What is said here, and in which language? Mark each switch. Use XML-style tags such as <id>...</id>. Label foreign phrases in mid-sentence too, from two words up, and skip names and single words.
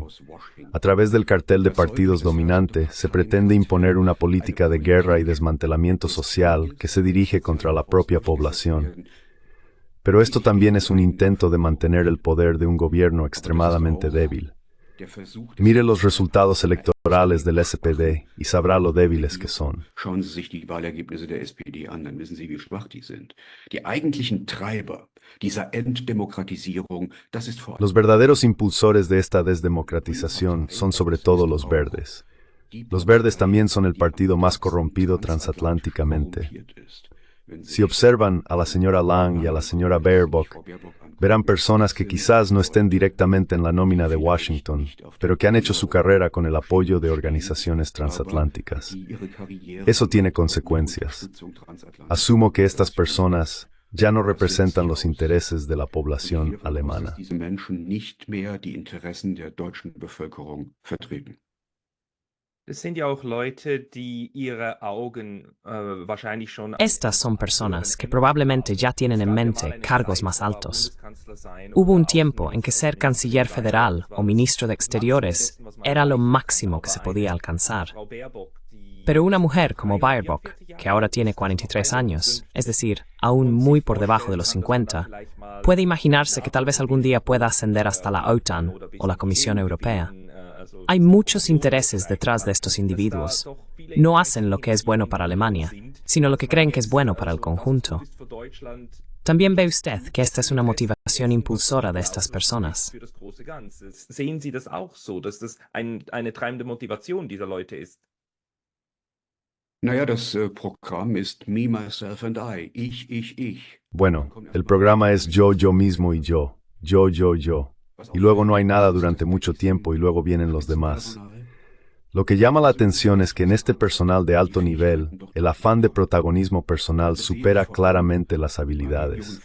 <es>A través del cartel de partidos dominante, se pretende imponer una política de guerra y desmantelamiento social que se dirige contra la propia población. Pero esto también es un intento de mantener el poder de un gobierno extremadamente débil. Mire los resultados electorales del SPD y sabrá lo débiles que son.</es> <de>Schauen Sie sich die Wahlergebnisse der SPD an, dann wissen Sie, wie schwach die sind. Die eigentlichen Treiber dieser Entdemokratisierung, das ist vor allem</de> <es>Los verdaderos impulsores de esta desdemocratización son sobre todo los verdes. Los verdes también son el partido más corrompido transatlánticamente. Si observan a la señora Lang y a la señora Baerbock, verán personas que quizás no estén directamente en la nómina de Washington, pero que han hecho su carrera con el apoyo de organizaciones transatlánticas. Eso tiene consecuencias. Asumo que estas personas ya no representan los intereses de la población alemana.</es> <de>diese Menschen nicht mehr die Interessen der deutschen Bevölkerung vertreten. Es sind ja auch Leute, die ihre Augen wahrscheinlich schon...</de> <es>Estas son personas que probablemente ya tienen en mente cargos más altos. Hubo un tiempo en que ser canciller federal o ministro de Exteriores era lo máximo que se podía alcanzar. Pero una mujer como Baerbock, que ahora tiene 43 años, es decir, aún muy por debajo de los 50, puede imaginarse que tal vez algún día pueda ascender hasta la OTAN o la Comisión Europea. Hay muchos intereses detrás de estos individuos. No hacen lo que es bueno para Alemania, sino lo que creen que es bueno para el conjunto. También ve usted que esta es una motivación impulsora de estas personas.</es> <de>Für das große Ganze. Sehen Sie das auch so, dass das eine treibende Motivation dieser Leute ist? Naja, das Programm ist</de> <en>Me, Myself and I.</en> <de>Ich.</de> <es>Bueno, el programa es yo, yo mismo y yo. Yo, yo, yo. Y luego no hay nada durante mucho tiempo y luego vienen los demás. Lo que llama la atención es que en este personal de alto nivel, el afán de protagonismo personal supera claramente las habilidades.</es>